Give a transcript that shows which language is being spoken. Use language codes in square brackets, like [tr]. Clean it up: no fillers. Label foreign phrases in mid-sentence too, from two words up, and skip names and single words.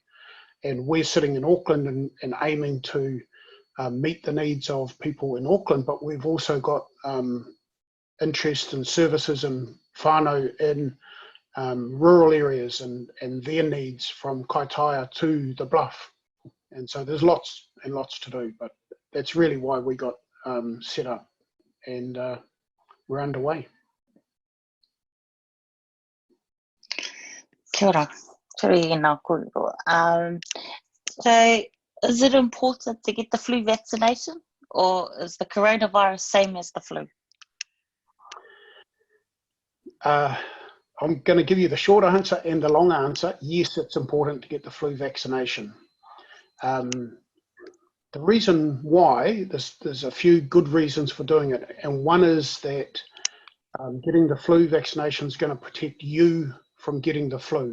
[en] And we're sitting in Auckland and aiming to meet the needs of people in Auckland, but we've also got interest and services and whānau in rural areas and their needs from Kaitaia to the Bluff. And so there's lots and lots to do, but that's really why we got set up, and we're underway. [mi] Kia ora. Ngā kōrero. [en] So is it important to get the flu vaccination, or is the coronavirus same as the flu? I'm going to give you the short answer and the long answer. Yes, it's important to get the flu vaccination. The reason why, there's a few good reasons for doing it, and one is that getting the flu vaccination is going to protect you from getting the flu.